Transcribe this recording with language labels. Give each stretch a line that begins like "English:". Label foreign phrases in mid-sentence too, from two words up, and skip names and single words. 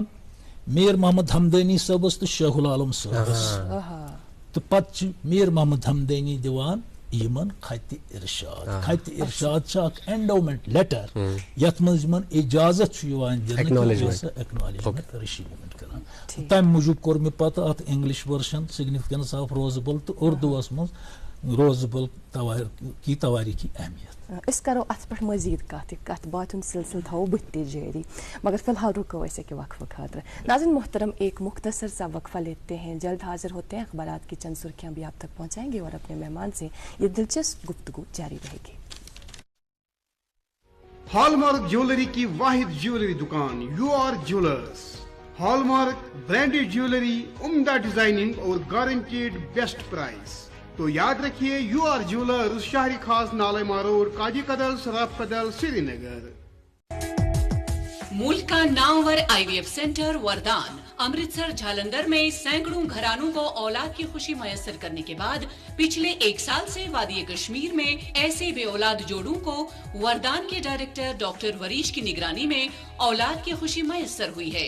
Kashmiri: میر محمد ہمدانی صٲبس تہٕ شاہ العالم صٲبس تہٕ پتہٕ چھِ میر محمد ہمدانی دِوان یِمن خطِ ارشاد چھِ اکھ
English: endowment letter
Kashmiri: یتھ منٛز یِمن اجازت چھُ یِوان دِنہٕ ایکنالجمنٹ رِسیٖومنٹ کران تمہِ موٗجوٗب کوٚر مےٚ پتہٕ اتھ
English: English version
Kashmiri: سگنفکینس آف روزبل تہٕ اردوٗوس منٛز روزبل کی تواریخی اہمیت اس کرو ات پہ مزید کت بات ہند سلسلہ تھو بت جاری مگر فی الحال رکو ایسے کہ وقفہ خاطر
Urdu: ناظرین محترم ایک مختصر سا وقفہ لیتے ہیں جلد حاضر ہوتے ہیں اخبارات کی چند سرخیاں بھی آپ تک پہنچائیں گے اور اپنے مہمان سے یہ دلچسپ گفتگو جاری رہے گی
English: hallmark jewellery
Urdu: کی واحد جیولری دکان یو آر جیولرز
English: hallmark branded jewellery
Urdu: عمدہ ڈیزائننگ اور
English: guaranteed best prize
Urdu: تو یاد رکھیے یو آر جیولرز شہری خاص نالما روڈ کاجی کدل سراف کدل سری نگر ملک کا نامور
English: IVF centre
Urdu: وردان امرتسر جھالندر میں سینکڑوں گھرانوں کو اولاد کی خوشی میسر کرنے کے بعد پچھلے 1 سال سے وادی کشمیر میں ایسے بے اولاد جوڑوں کو وردان کے ڈائریکٹر ڈاکٹر وریش کی نگرانی میں اولاد کی خوشی میسر ہوئی ہے.